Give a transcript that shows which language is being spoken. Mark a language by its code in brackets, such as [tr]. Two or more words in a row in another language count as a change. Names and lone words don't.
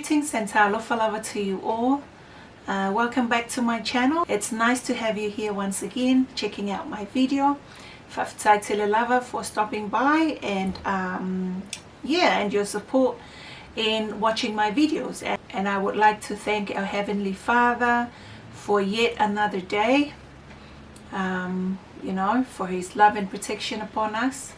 [en] greetings and [sm] talofa lava [en] to you all. Welcome back to my channel. It's nice to have you here once again, checking out my video. [sm] Whawhitai tele lava [en] for stopping by and and your support in watching my videos. And I would like to thank our Heavenly Father for yet another day, for His love and protection upon us.